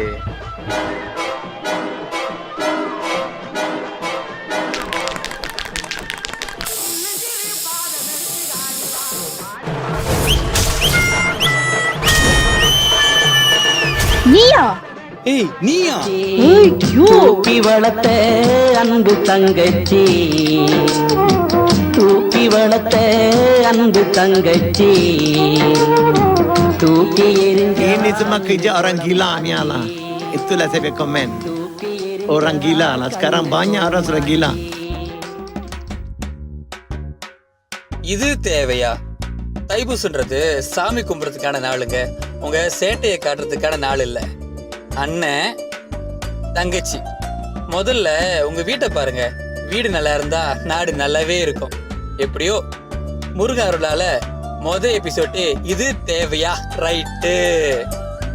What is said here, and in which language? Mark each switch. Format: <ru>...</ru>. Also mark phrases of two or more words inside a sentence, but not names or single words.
<ta>நீயா? ஏய் நீயா? தூக்கி வளர்த்த அன்பு தங்கச்சி, தூக்கி வளர்த்த அன்பு தங்கச்சி, தூக்கி எறிஞ்ச.</ta> <ms>Ini semua kerja orang gila ni lah. Itulah saya komen. Orang gila lah. Sekarang banyak orang sudah gila.</ms> <ta>இது தேவையா? தைப்பூசன்றது சாமி கும்பிட்றதுக்கான நாளுங்க. உங்க சேட்டையை காட்டுறதுக்கான நாள் இல்லை. அண்ணன் தங்கச்சி, முதல்ல உங்க வீட்டை பாருங்க. வீடு நல்லா இருந்தா நாடு நல்லாவே இருக்கும். எப்படியோ முருகன் அருளால எபிசோடு இது தேவையா ரைட்டு.</ta>